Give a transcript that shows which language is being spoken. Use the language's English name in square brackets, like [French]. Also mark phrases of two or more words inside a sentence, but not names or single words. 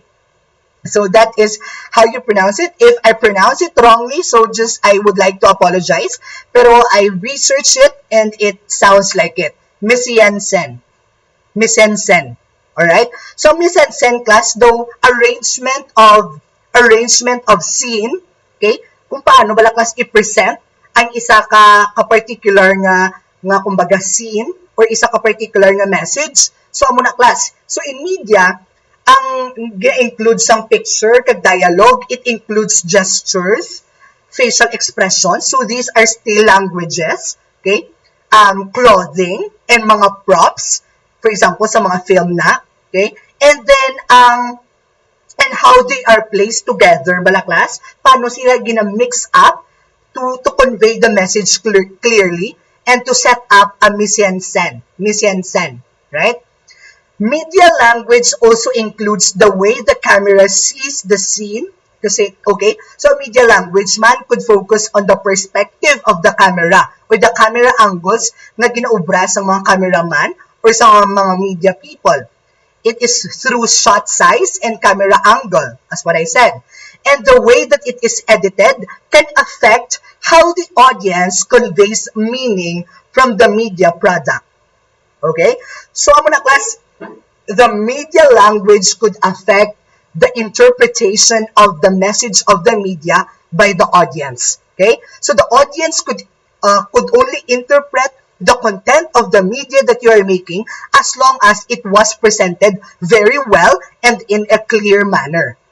[English] So that is how you pronounce it. If I pronounce it wrongly, so just I would like to apologize. Pero I researched it and it sounds like it. Mise-en-scène. Alright? So mise-en-scène class, though arrangement of scene, okay? [Hiligaynon] Kung paano bala class i-present ang isa ka particular nga kumbaga [English] scene or [Hiligaynon] isa ka particular nga message. [English] So [Hiligaynon] amo na [English] class. So in media, ang includes ang picture, kag dialogue, it includes gestures, facial expressions. So these are still languages, okay? Clothing, and mga props, for example, [Hiligaynon] sa mga film na, [English] okay? And then, and how they are placed together, bala class, [Hiligaynon] paano sila gina-mix [English] up to convey the message clearly and to set up a mise-en-scène, right? Media language also includes the way the camera sees the scene. Kasi, okay, so media language man could focus on the perspective of the camera or the camera angles [Hiligaynon] na ginaubra sa mga [English] cameraman or [Hiligaynon] sa mga [English] media people. It is through shot size and camera angle, as what I said. And the way that it is edited can affect how the audience conveys meaning from the media product. Okay? So, [Hiligaynon] amo na [English] class, the media language could affect the interpretation of the message of the media by the audience. Okay? So, the audience could only interpret the content of the media that you are making as long as it was presented very well and in a clear manner.